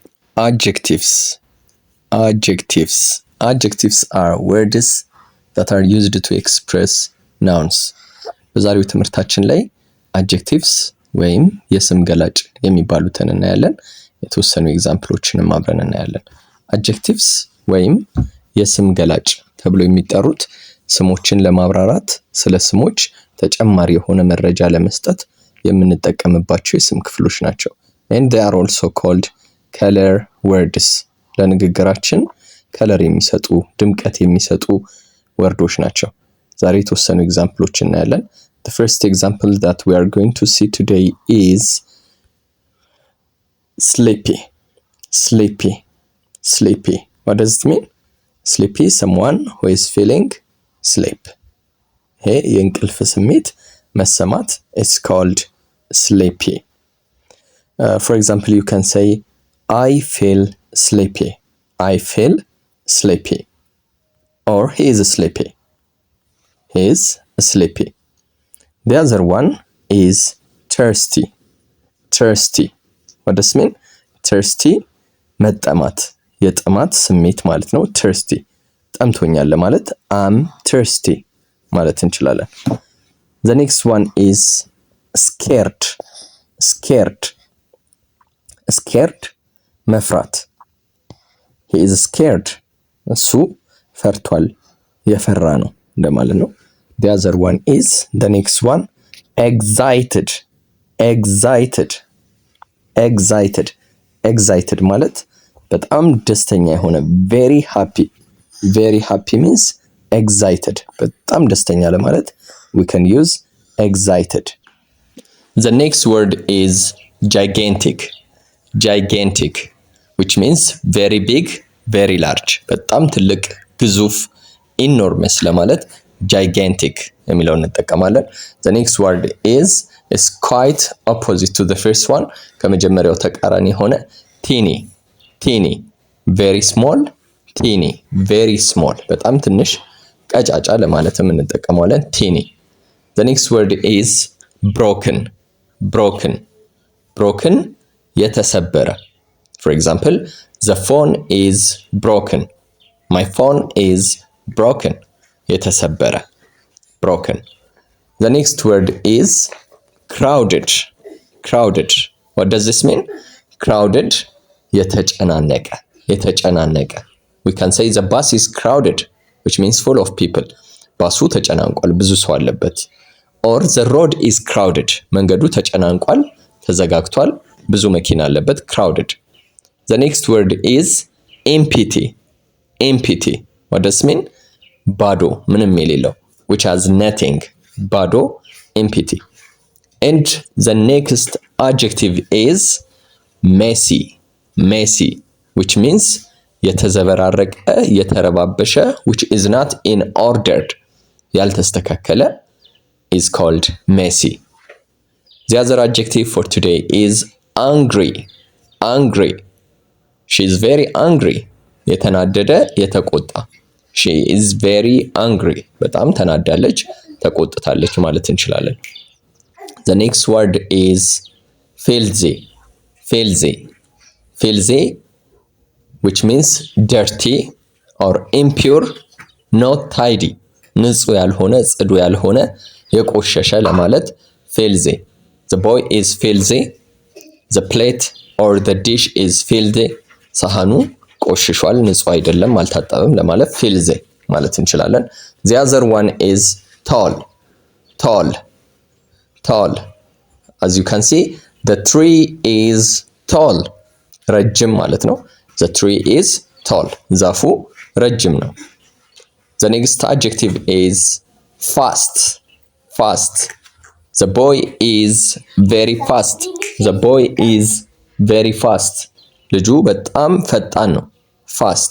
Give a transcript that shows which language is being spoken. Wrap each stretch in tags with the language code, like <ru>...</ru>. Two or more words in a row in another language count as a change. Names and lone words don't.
<en>Adjectives. Adjectives are words that are used to express nouns.</en> <am>በዛሬው ትምህርታችን ላይ adjectives ወይም የስም ገላጭ የሚባሉትን እናያለን። የተወሰኑ ኤግዛምፕሎችንም አብረን እናያለን። adjectives ወይም የስም ገላጭ ተብሎ የሚጠሩት ስሞችን ለማብራራት ስለ ስሞች ተጨማሪ የሆነ መረጃ ለመስጠት የምንጠቀምባቸው የስም ክፍሎች ናቸው።</am> <en>and they are also called color words.</en> <am>ለንግግራችን ከለር የሚሰጡ ድምቀት የሚሰጡ ወርዶች ናቸው። ዛሬ የተወሰኑ ኤግዛምፕሎች እናያለን።</am> <en>The first example that we are going to see today is sleepy. What does it mean? Sleepy, someone who is feeling sleep.</en> <am>ይሄ የእንቅልፍ ስሜት መሰማት</am> <en>is called sleepy. For example, you can say I feel sleepy. Or he is sleepy. The other one is thirsty. What does it mean? Thirsty</en> <am>መጠማት የጥማት ስሜት ማለት ነው።</am> <en>thirsty</en> <am>ጠምቶኛል ለማለት</am> <en>I'm thirsty</en> <am>ማለት እንችላለን።</am> <en>The next one is scared. መፍራት he is scared</en> <am>እሱ ፈርቷል የፈራ ነው እንደማለት ነው።</am> <en>the other one is the next one excited</en> <am>ማለት በጣም ደስተኛ የሆነ</am> <en>very happy means excited</en> <am>በጣም ደስተኛ ለማለት</am> <en>we can use excited. The next word is gigantic which means very big, very large</en> <am>በጣም ትልቅ ግዙፍ</am> <en>enormous ለማለት gigantic</en> <am>የሚለውን እንጠቀማለን።</am> <en>The next word is quite opposite to the first one.</en> <am>ከመጀመሪያው ተቃራኒ ሆነ</am> <en>teeny very small, teeny very small</en> <am>በጣም ትንሽ ቀጫጫ ለማለትም እንጠቀማለን teeny.</am> <en>The next word is broken የተሰበረ. For example, the phone is broken. My phone is broken. የተሰበረ broken. The next word is crowded. What does this mean? Crowded የተጨናነቀ. We can say the bus is crowded, which means full of people.</en> <am>ባሱ ተጨናንቋል ብዙ ሰው አለበት.</am> <en>Or the road is crowded.</en> <am>መንገዱ ተጨናንቋል ተዘጋግቷል ብዙ መኪና አለበት crowded.</am> <en>The next word is empty. What does it mean?</en> <am>ባዶ ምንም የሌለው</am> <en>which has nothing. ባዶ empty. And the next adjective is messy which means</en> <am>የተዘበራረቀ የተረባበሸ</am> <en>which is not in order ያልተስተካከለ is called messy. The other adjective for today is angry. She is very angry.</en> <am>የተናደደ የተቆጣ</am> <en>she is very angry</en> <am>በጣም ተናዳለች ተቆጥታለች ማለት እንችላለን።</am> <en>The next word is filthy which means dirty or impure, not tidy.</en> <am>ንጹህ ያልሆነ ጽዱ ያልሆነ የቆሸሸ ለማለት filthy.</am> <en>The boy is filthy. The plate or the dish is filthy.</en> <am>ሳህኑ ቆሽሿል ንጹህ አይደለም አልታጠበም ለማለት filthy ማለት እንችላለን።</am> <en>The other one is tall. As you can see, the tree is tall.</en> <am>ረጅም ማለት ነው።</am> <en>The tree is tall.</en> <am>ዛፉ ረጅም ነው።</am> <en>The next adjective is fast. The boy is very fast.</en> <am>ልጁ በጣም ፈጣን ነው fast.</am>